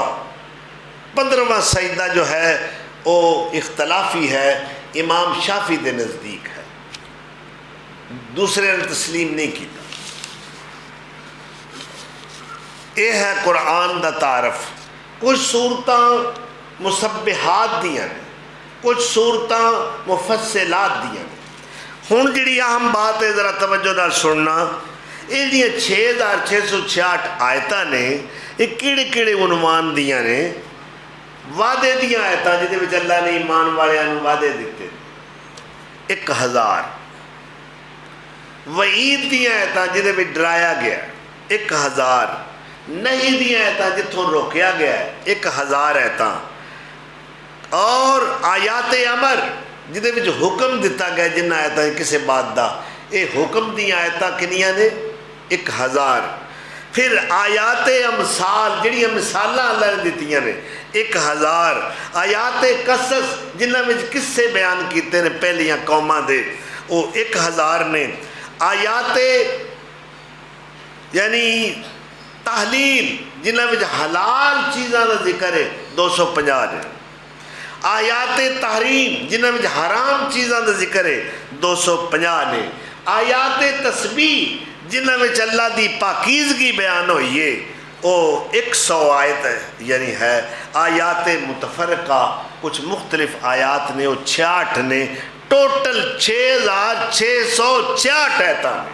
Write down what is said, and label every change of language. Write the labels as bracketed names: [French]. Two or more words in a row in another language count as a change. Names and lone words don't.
[Punjabi] 15واں سجدہ جو ہے وہ اختلافی ہے، امام شافعی دے نزدیک ہے، دوسرے نے تسلیم نہیں کیتا۔ یہ ہے قرآن دا تعارف۔ کچھ صورتاں مسبحات دیاں نے، کچھ صورتاں مفصلات دیاں نے۔ ہن جڑی اہم بات ہے ذرا توجہ نال سننا، یہ 6,666 آیتاں نے، یہ کیڑے کیڑے عنوان دیاں نے؟ وعدے دیاں آیتاں جہدے وچ اللہ نے ایمان والیاں وعدے دیتے، 1,000۔ وعید دیاں آیتاں جہدے وچ ڈرایا گیا، 1,000۔ نہیں دیاں آیتاں جتھوں روکیا گیا ہے، 1,000 آیتاں۔ اور آیات امر جہدے وچ حکم دیتا گیا جنہ آیتاں کسے بات دا، یہ حکم دیاں آیتاں کنیاں نے؟ 1,000۔ پھر آیات امثال جڑیاں مثالاں اللہ نے دیتیاں نے، 1,000۔ آیات قصص جنہ وچ قصے بیان کیتے نے پہلیاں قوماں دے، وہ 1,000 نے۔ آیات یعنی تحلیل جنہ وچ حلال چیزاں دا ذکر ہے، 250 نے۔ آیات تحریم جنہ وچ حرام چیزاں دا ذکر ہے، 250 نے۔ آیات تسبیح جنہ وچ اللہ دی پاکیزگی بیان ہوئی ہے، وہ 100 آیت یعنی ہے۔ آیات متفرقہ کچھ مختلف آیات نے، وہ 66 نے، ٹوٹل 6666 آیتاں نے۔